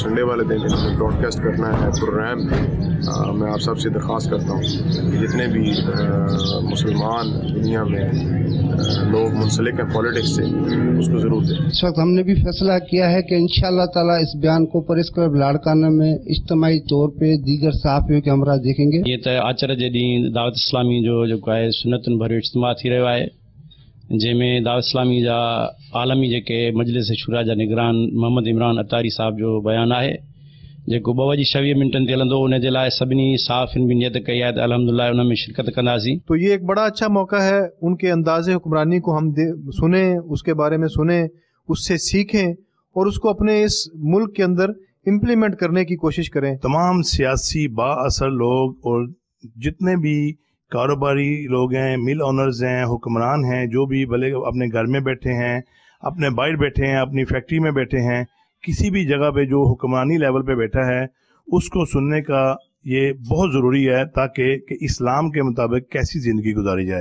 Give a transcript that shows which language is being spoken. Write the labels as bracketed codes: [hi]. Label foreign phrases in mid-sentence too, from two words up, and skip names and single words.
[ur] سنڈے والے دن براڈ کاسٹ کرنا ہے پروگرام میں آپ سب سے درخواست کرتا ہوں کہ جتنے بھی مسلمان دنیا میں لوگ منسلک ہیں پولیٹکس سے اس کو ضرور دیں۔ اس وقت ہم نے بھی فیصلہ کیا ہے کہ [ar] انشاءاللہ تعالی [ur] اس بیان کو پریس کلب لاڑکانہ میں اجتماعی طور پہ دیگر صحافیوں کے ہمراہ دیکھیں گے۔ [sd] یہ تو آچر جے ڈींहुं دعوت اسلامی جو ہے سنتن بھرو اجتماع تھی رہو ہے جن میں دعوت اسلامی جا عالمی जेके मजलिस शूरा जा निगरान मोहम्मद इमरान अतारी साहब जो बयान है जेको 2:26 मिंटनि ते हलंदो उन जे लाइ सभिनी साफ़िन भी नियत कई आहे त अल्हम्दुलिल्लाह उन में शिरकत कंदासीं। [ur] تو یہ ایک بڑا اچھا موقع ہے، ان کے اندازِ حکمرانی کو ہم سنیں، اس کے بارے میں سنیں، اس سے سیکھیں اور اس کو اپنے اس ملک کے اندر امپلیمنٹ کرنے کی کوشش کریں. تمام سیاسی بااثر لوگ اور جتنے بھی کاروباری لوگ ہیں, [en] mill owners [ur] ہیں، حکمران ہیں، جو بھی بھلے اپنے گھر میں بیٹھے ہیں، اپنے باہر بیٹھے ہیں، اپنی فیکٹری میں بیٹھے ہیں، کسی بھی جگہ پہ جو حکمرانی لیول پہ بیٹھا ہے اس کو سننے کا یہ بہت ضروری ہے تاکہ کہ اسلام کے مطابق کیسی زندگی گزاری جائے.